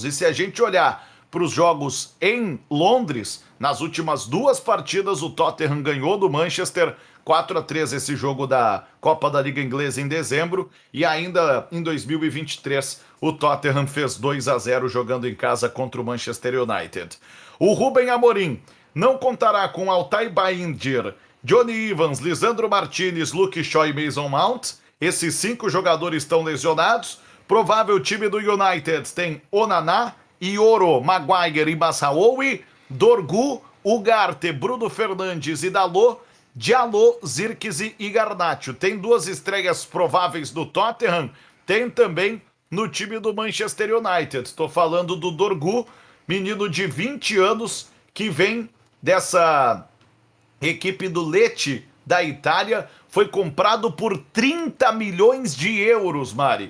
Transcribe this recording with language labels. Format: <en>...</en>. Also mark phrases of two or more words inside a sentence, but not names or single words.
<pt>E se a gente olhar para os jogos em Londres, nas últimas 2 partidas o Tottenham ganhou do Manchester 4-3 esse jogo da Copa da Liga Inglesa em dezembro, e ainda em 2023 o Tottenham fez 2-0 jogando em casa contra o Manchester United. O Ruben Amorim não contará com Altay Bayindir, Johnny Evans, Lisandro Martinez, Luke Shaw e Mason Mount. Esses 5 jogadores estão lesionados. Provável time do United tem Onana, Ioro, Maguire e Massaoui, Dorgu, Ugarte, Bruno Fernandes e Dalot, Diallo, Zirkzee e Garnacho. Tem 2 estreias prováveis do Tottenham, tem também no time do Manchester United. Estou falando do Dorgu, menino de 20 anos que vem dessa equipe do Lecce da Itália, foi comprado por 30 milhões de euros, Mari.</pt>